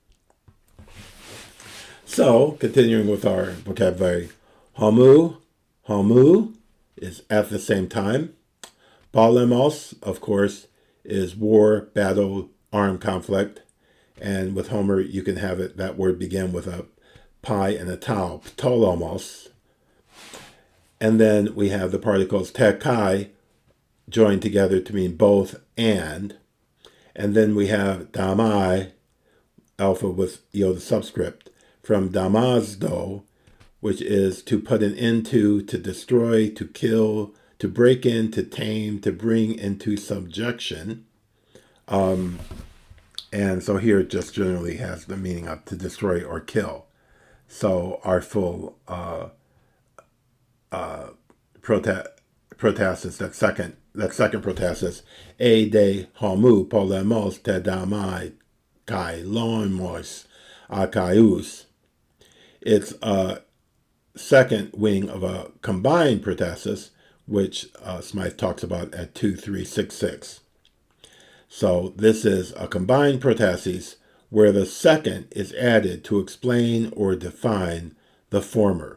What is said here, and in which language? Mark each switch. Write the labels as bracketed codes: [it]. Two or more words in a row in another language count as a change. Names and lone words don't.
[en] So, continuing with our vocabulary, homu is at the same time. Polemos, of course, is war, battle, armed conflict. And with Homer, you can have that word begin with a pi and a tau, ptolemos. And then we have the particles [el] te kai [en] joined together to mean both and. And then we have damai, alpha with the subscript, from damazdo, which is to put an end to destroy, to kill, to break in, to tame, to bring into subjection. And so here it just generally has the meaning of to destroy or kill. So our full protasis, that second protasis, [el] eíte homu polemos te damai kai loimos akaius. [en] It's a second wing of a combined protasis, which Smythe talks about at 2.366. So this is a combined protasis where the second is added to explain or define the former.